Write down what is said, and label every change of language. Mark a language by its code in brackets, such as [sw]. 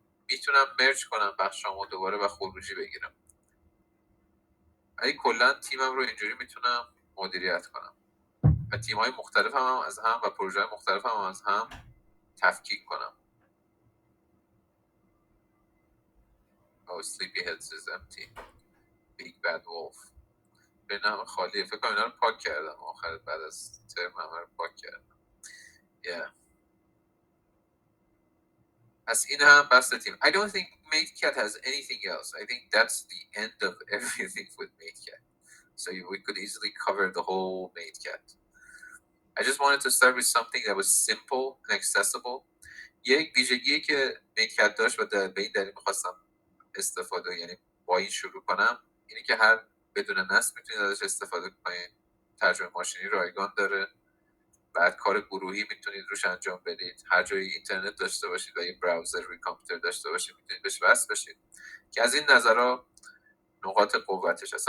[fa] میتونم مرج کنم بخشامو دوباره و خروجی بگیرم. کلا تیمم رو اینجوری میتونم مدیریت کنم و تیم‌های مختلف هم از هم و پروژه مختلف هم از هم تفکیک کنم. [en] Oh, Sleepyheads is empty. [fa] Big Bad Wolf. به نام خالیه. فکر کنم اینا رو پاک کردم آخر بعد از ترم همه رو پاک کردم. [en] Yeah. [fa] پس این هم بس تیم. [en] I don't think MateCat has anything else. I think that's the end of everything with MateCat. So we could easily cover the whole MateCat. I just wanted to start with something that was simple and accessible. [fa] یک ویژگی که MateCat داشت و به این دلیل می‌خواستم استفاده یعنی با این شروع کنم اینه که هر بدون نصب میتونید ازش استفاده کنید. ترجمه ماشینی رایگان داره. بعد کار گروهی میتونید روش انجام بدید. هر جایی اینترنت داشته باشید و یه براوزر روی کامپیوتر داشته باشید میتونید بهش وصل بشید که از این نظرها نقاط قوتش هست.